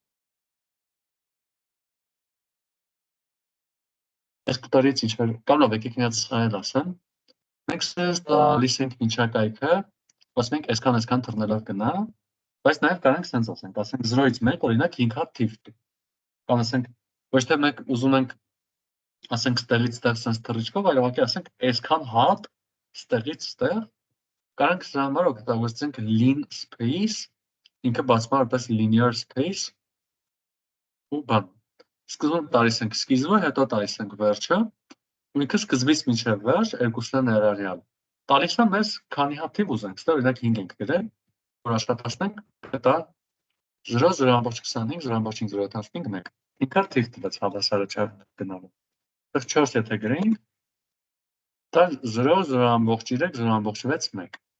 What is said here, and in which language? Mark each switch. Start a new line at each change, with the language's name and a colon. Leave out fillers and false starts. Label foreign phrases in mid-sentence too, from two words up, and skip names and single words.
Armenian: Այս կտորից ինչ-որ, կամ լավ եկեք միած սխալ ասեմ, մենք ստեղ տալիս ենք միջակայքը, ասում ենք այսքան թռնելով գնա, բայց նաև կարանք սենց ասենք 0-ից 1 օրինակ 5 հատ թիվ տու։ Կամ ասենք ոչ թե մենք ուզում ենք ասենք ստեղից ստեղ սենց թռիչքով, այլ ուղղակի ասենք այսքան հատ ստեղից ստեղ կարանք սրա համար օգտագործենք
English: lean space,
Armenian: ինքը բացվում է որպես
English: linear space
Armenian: ու բան։ Սկզբում տալիս ենք սկիզբը, հետո տալիս ենք վերջը, ու ինքը սկզբից մինչև վերջ երկուսն է ներառյալ։ Տալիս է մեզ քանի հատ թիվ ուզենք, ստեղ օրինակ 5 ենք գրել, որ աշխատացնենք, դա 0, 0.25, 0.5, 0.15, 1։ Ինքը թիվ տվեց հավասարը չափ գնալու։ Այդտեղ 4 եթե գրենք, դա 0, 0.3, 0.6, 1։